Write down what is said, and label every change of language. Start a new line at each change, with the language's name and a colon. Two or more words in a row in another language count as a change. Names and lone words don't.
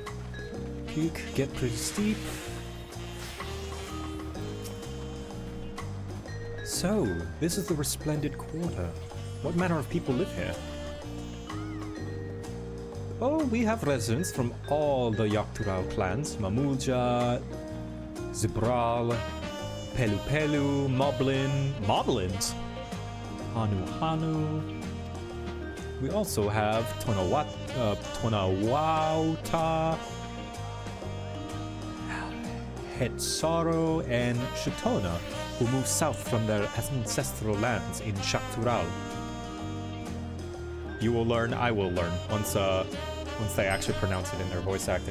English: Peak, get pretty steep. So, this is the Resplendent Quarter. What manner of people live here? Oh, we have residents from all the Yaktural clans. Mamulja, Zibral, Pelu Pelu, Moblin. Moblins? Hanu Hanu. We also have Tonawauta, Hetsaro, and Shitona, who moved south from their ancestral lands in Tural. You will learn, I will learn, once they actually pronounce it in their voice acting.